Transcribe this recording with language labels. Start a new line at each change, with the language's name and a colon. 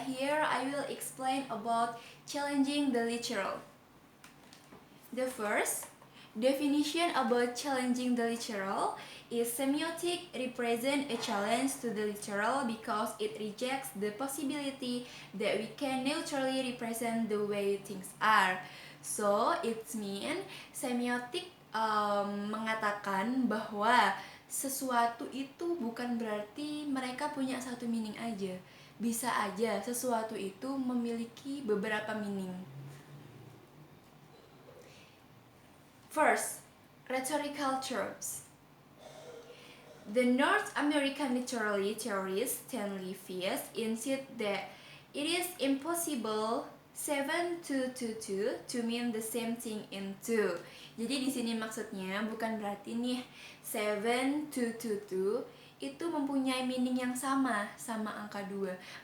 English: Here I will explain about challenging the literal. The first definition about challenging the literal is semiotic represent a challenge to the literal because it rejects the possibility that we can neutrally represent the way things are. So it means
Indonesian: semiotik mengatakan bahwa sesuatu itu bukan berarti mereka punya satu meaning aja. Bisa aja sesuatu itu memiliki beberapa meaning.
English: First, rhetorical tropes. The North American literary theorist Stanley Fies insist that it is impossible 7222 to mean the same thing in two.
Indonesian: Jadi di sini maksudnya bukan berarti nih 7222 itu mempunyai meaning yang sama angka 2.